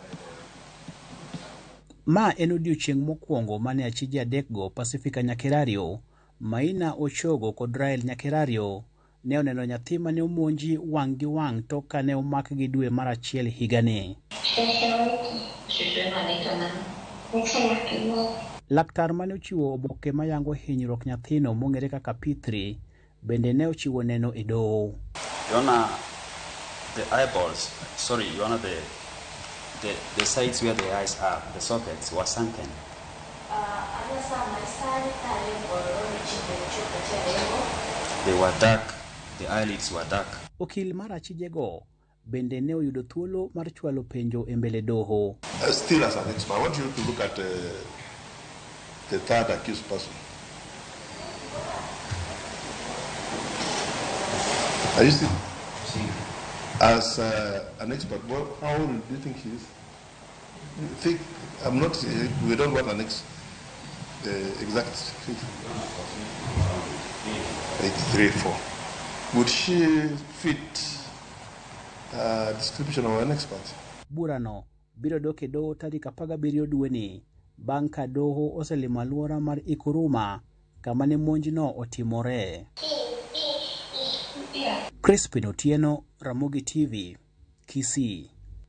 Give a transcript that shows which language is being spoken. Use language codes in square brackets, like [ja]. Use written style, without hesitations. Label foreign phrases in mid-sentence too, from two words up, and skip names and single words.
[luo] Ma en odiechieng' mokwongo mane achije adekgo Pacifica Nyakerario, Maina Ochogo kod Rael Nyakerario ne oneno nyathi mane omonji wang' gi wang' tok kane omakgi dwe mar achiel higani. Laktar mane ochiwo oboke mayango hinyruok nyathino mong'ere kaka P3 bende ne ochiwo neno e doho. [en] The eyeballs, sorry, the sides where the eyes are, the sockets were sunken. They were dark, the eyelids were dark. [luo] Okil mar achijego bende ne oyudo thuolo mar chwalo penjo e mbele doho. [en] Still as an expert, I want you to look at the third accused person. Are you still? As an expert, how old do you think he is? We don't want an exact figure. 83-4. Would she fit description of an expert? [luo] Burano biro dok e doho tarik 17 dweni bang' ka doho oselimo alwora mar Ikuruma kama ne monjno otimore. Crispin Otieno, Ramogi TV, Kisii.